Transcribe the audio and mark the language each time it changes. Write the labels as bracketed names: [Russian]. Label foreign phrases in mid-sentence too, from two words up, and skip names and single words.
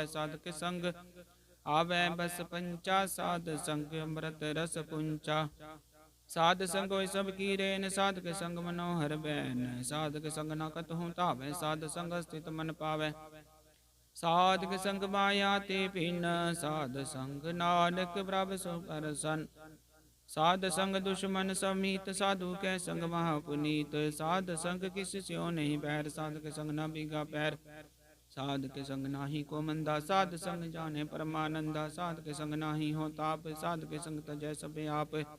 [Hindi] साध के संग आवै बस पंचा, साध संग अमृत रस पुंचा। साध संग होय सब की रेन, साध के संग मनोहर बैन। साध के संग न कतहु तावै, साध संग स्थित मन पावै। साध के संग माया ते भिन, साध संग नानक प्रभ सो परसन। साध संग दुश्मन समीत, साधु कै संग महापुनीत। साध संग किस स्यो नहीं बैर, साध के संग न बिगा पैर। साध के संग नाही को मंदा, साध संग जाने परमानंदा। साध के संग नाही हो ताप, साध के संग तजै सब आप।